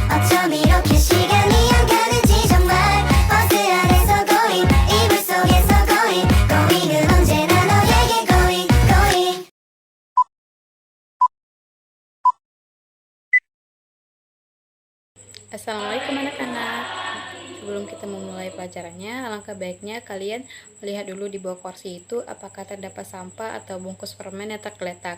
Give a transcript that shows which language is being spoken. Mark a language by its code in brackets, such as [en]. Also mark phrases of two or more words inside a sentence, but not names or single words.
[ko] 어쩜 이렇게 시간이 안 가는지 정말 버스 안에서 고잉 이불 속에서 고잉 고잉은 언제나 너에게 [en] going going. [id] Assalamualaikum anak-anak. Sebelum kita memulai pelajarannya, alangkah baiknya kalian melihat dulu di bawah kursi itu apakah terdapat sampah atau bungkus permen yang tergeletak.